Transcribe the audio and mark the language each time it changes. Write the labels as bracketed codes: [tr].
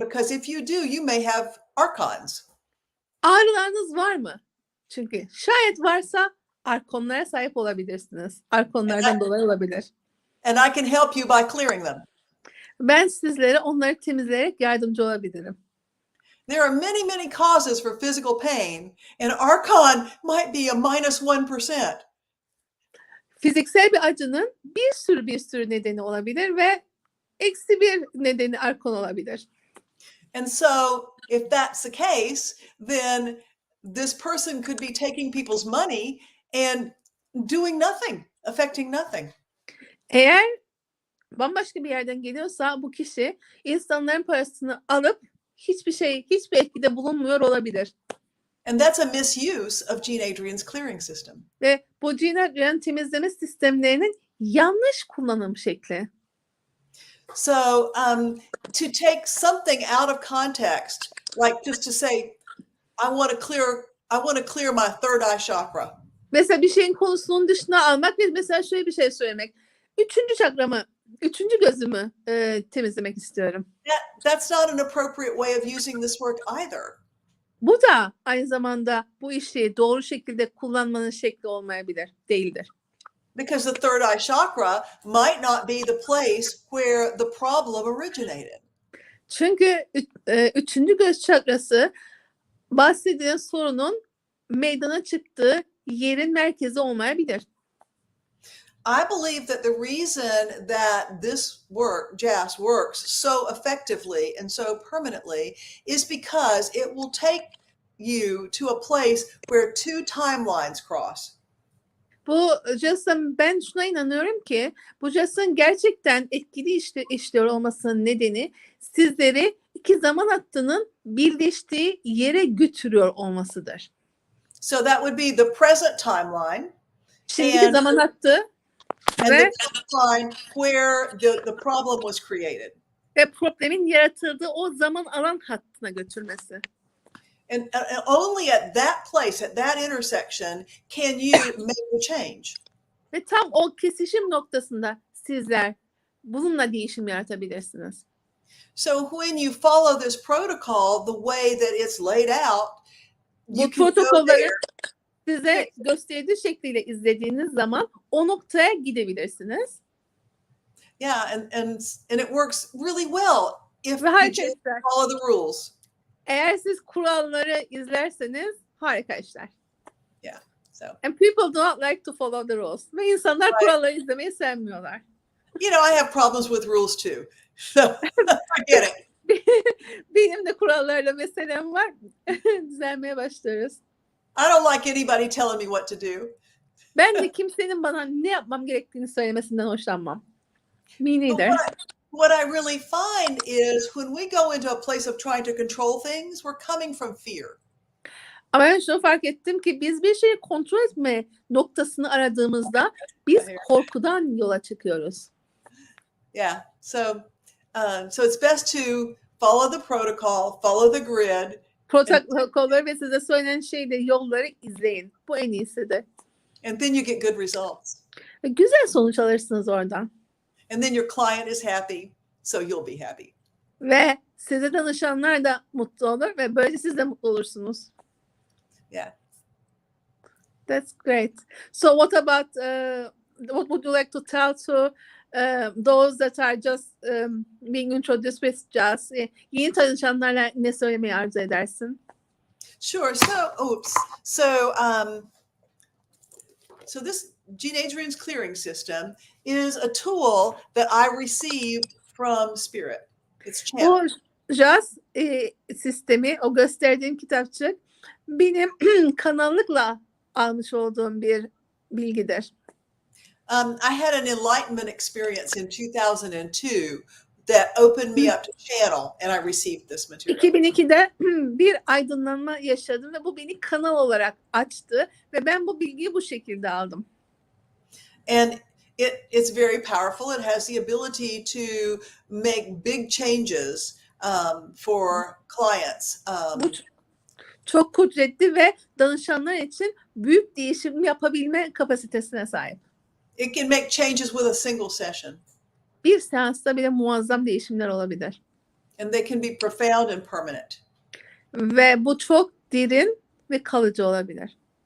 [en] Because if you do, you may have archons. [tr] Ağrılarınız var mı? Çünkü şayet varsa arkonlara sahip olabilirsiniz. Arkonlardan dolayı olabilir. [en] And I can help you by clearing them. [tr] Ben sizlere onları temizleyerek yardımcı olabilirim. [en] There are many, many causes for physical pain, and archon might be a -1%. [tr] Fiziksel bir acının bir sürü nedeni olabilir ve eksi bir nedeni arkon olabilir. [en] And so if that's the case, then this person could be taking people's money and doing nothing, affecting nothing. [tr] Eğer bambaşka bir yerden geliyorsa bu kişi insanların parasını alıp hiçbir etkide bulunmuyor olabilir. [en] And that's a misuse of Jean Adrienne's clearing system. [tr] Ve bu Jean Adrienne temizleme sistemlerinin yanlış kullanım şekli. [en] So to take something out of context, like just to say, I want to clear my third eye chakra. [tr] Mesela bir şeyin konusunun dışına almak ve mesela şöyle bir şey söylemek. Üçüncü gözümü temizlemek istiyorum. [en] That's not an appropriate way of using this work either. [tr] Bu da aynı zamanda bu işi doğru şekilde kullanmanın şekli değildir. [en] Because the third eye chakra might not be the place where the problem originated. [tr] Çünkü üçüncü göz çakrası bahsedilen sorunun meydana çıktığı yerin merkezi olmayabilir. [en] I believe that the reason that this work, JAS, works so effectively and so permanently is because it will take you to a place where two timelines cross. [tr] Bu JAS'ın ben şuna inanıyorum ki bu JAS'ın gerçekten etkili işliyor olmasının nedeni sizleri iki zaman hattının birleştiği yere götürüyor olmasıdır. [en] So that would be the present timeline. [tr] Şimdiki zaman hattı [en] and the timeline where the problem was created. [tr] Ve problemin yaratıldığı o zaman alan hattına götürmesi. [en] And only at that place, at that intersection, can you make the change. [tr] Ve tam o kesişim noktasında sizler bununla değişim yaratabilirsiniz. [en] So when you follow this protocol the way that it's laid out, [tr] bu protokolları size gösterdiği şekliyle izlediğiniz zaman o noktaya gidebilirsiniz. [en] Yeah, and it works really well if you just follow the rules. [tr] Eğer siz kuralları izlerseniz harika işler. [en] Yeah. So. And people do not like to follow the rules. [tr] Ve insanlar kuralları izlemeyi sevmiyorlar. [en] You know, I have problems with rules too. So I get it. [tr] Benim de kurallarla meselem var. Düzelmeye başlıyoruz. [en] I don't like anybody telling me what to do. [tr] Ben de kimsenin bana ne yapmam gerektiğini söylemesinden hoşlanmam. [en] Me neither. What I really find is when we go into a place of trying to control things, we're coming from fear. [tr] Ama ben şunu fark ettim ki biz bir şeyi kontrol etme noktasını aradığımızda biz korkudan yola çıkıyoruz. [en] Yeah, so it's best to follow the protocol, follow the grid. [tr] Protokolları ve size söylenen yolları izleyin. Bu en iyisidir. [en] And then you get good results. [tr] Ve güzel sonuç alırsınız oradan. [en] And then your client is happy, so you'll be happy. [tr] Ve size danışanlar da mutlu olur ve böylece siz de mutlu olursunuz. [en] Yeah. That's great. So what about what would you like to tell to those that are just being introduced with JAS? [tr] Yeni tanışanlarla ne söylemeyi arzu edersin? [en] Sure. So this Jean Adrienne's clearing system is a tool that I received from Spirit. It's channeled. [tr] O JAS sistemi, o gösterdiğim kitapçık benim kanallıkla almış olduğum bir bilgidir. [en] I had an enlightenment experience in 2002 that opened me up to channel, and I received this material. [tr] 2002'de bir aydınlanma yaşadım ve bu beni kanal olarak açtı ve ben bu bilgiyi bu şekilde aldım. [en] And it's very powerful. It has the ability to make big changes for clients. [tr] Bu çok kudretli ve danışanlar için büyük değişim yapabilme kapasitesine sahip. [en] It can make changes with a single session. [tr] Bir seansta bile muazzam değişimler olabilir. [en] And they can be profound and permanent. [tr] Ve bu çok derin ve kalıcı olabilir.